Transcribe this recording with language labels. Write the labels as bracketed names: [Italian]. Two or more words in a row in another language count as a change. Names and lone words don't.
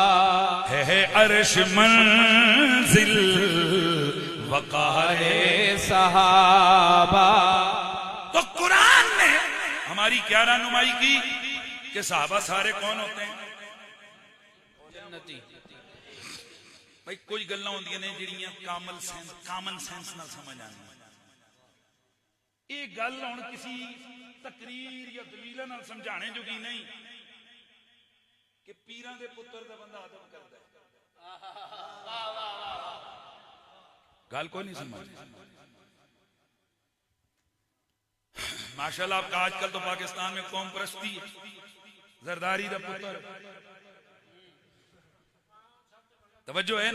[Urdu] ہے عرش منزل وقار صحابہ تو قرآن نے ہماری کیا رہنمائی کی کہ صحابہ سارے کون ہوتے ہیں جنتی [Punjabi] بھائی کوئی گلاں ہوندیاں نے جڑیاں کامن سینس نال سمجھ آندیاں. یہ گل ہن کسی تقریر یا دلیل نال سمجھانے جو کی نہیں کہ پیراں دے پتر دا بندہ ادب کردا ہے. گل کوئی نہیں سمجھ. [Urdu] ماشاءاللہ آپ کا آج کل تو پاکستان میں قوم پرستی ہے. [Punjabi] زرداری دا پتر توجہ ہے نا.